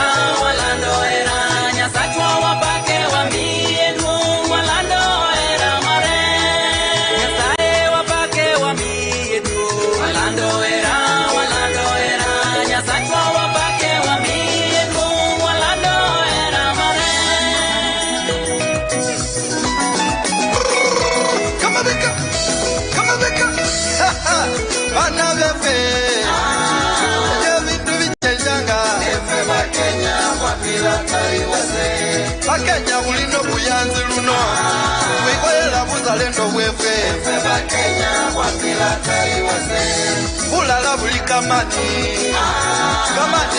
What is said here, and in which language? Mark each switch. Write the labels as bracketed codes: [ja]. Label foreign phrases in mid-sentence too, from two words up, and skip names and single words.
[luo] Nyasachwa wapake wamiye duong'. Walando era mare. Nyasaye wapake wamiye duong'. Walando era. Nyasachwa wapake wamiye duong'. Walando era mare. [en] Come on, Becca. Another face. [luy] Bakenya ulino buyanzi luno Wikoyela buzalendo wefe Bakenya wapila taiwase Ulala buli kamani Kamani